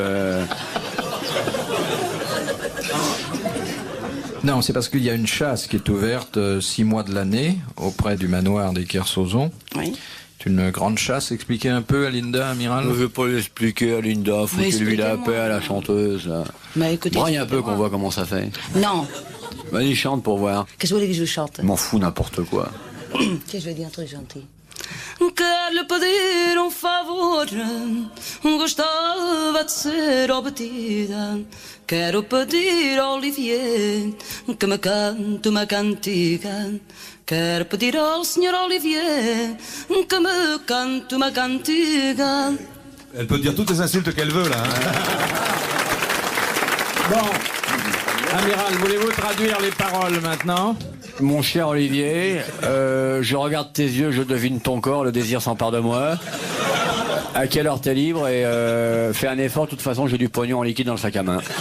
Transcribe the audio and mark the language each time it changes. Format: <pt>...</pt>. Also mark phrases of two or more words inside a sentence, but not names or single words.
<fr>Non, c'est parce qu'il y a une chasse qui est ouverte 6 mois de l'année auprès du manoir des Kersauzon. Oui. C'est une grande chasse. Expliquez un peu à Linda, amiral. je ne vais pas l'expliquer à Linda, foutez-lui la expliquez-moi. paix à la chanteuse. Là. Mais écoutez. Braille un peu expliquez-moi. qu'on voit comment ça fait. Non. Vas-y, chante pour voir. Qu'est-ce que vous voulez que je vous chante? Je m'en fous n'importe quoi. Tiens, je vais dire un truc gentil.</fr> <pt>Quero lhe pedir favor, gostava de ser obedida. Quero pedir a Olivier que me cante uma cantiga. Quero pedir ao Sr. Olivier que me cante uma cantiga.</pt> <fr>elle peut dire toutes les insultes qu'elle veut, là. Hein. Bon, Amiral, voulez-vous traduire les paroles maintenant? Mon cher Olivier, je regarde tes yeux, je devine ton corps, le désir s'empare de moi. À quelle heure t'es libre et fais un effort, de toute façon j'ai du pognon en liquide dans le sac à main.</fr>